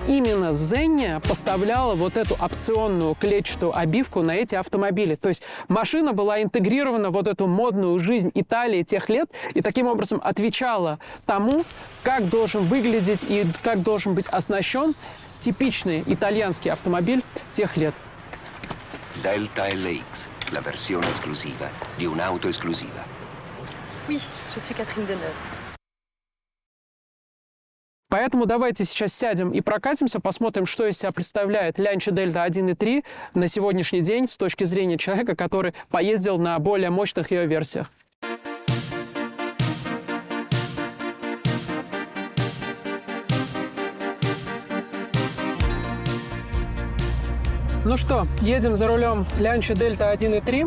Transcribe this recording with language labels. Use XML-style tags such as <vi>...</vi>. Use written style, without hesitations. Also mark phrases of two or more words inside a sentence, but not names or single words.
<ru>Именно Zegna поставляла вот эту опционную клетчатую обивку на эти автомобили. То есть машина была интегрирована в вот эту модную жизнь Италии тех лет и таким образом отвечала тому, как должен выглядеть и как должен быть оснащен типичный итальянский автомобиль тех лет.</ru> <it>Delta LX, la versione esclusiva di un'auto esclusiva.</it> <fr>Oui, je suis Catherine Deneuve.</fr> <ru>Поэтому давайте сейчас сядем и прокатимся, посмотрим, что из себя представляет Lancia Delta 1.3 на сегодняшний день с точки зрения человека, который поездил на более мощных ее версиях. Ну что, едем за рулем Lancia Delta 1.3.</ru>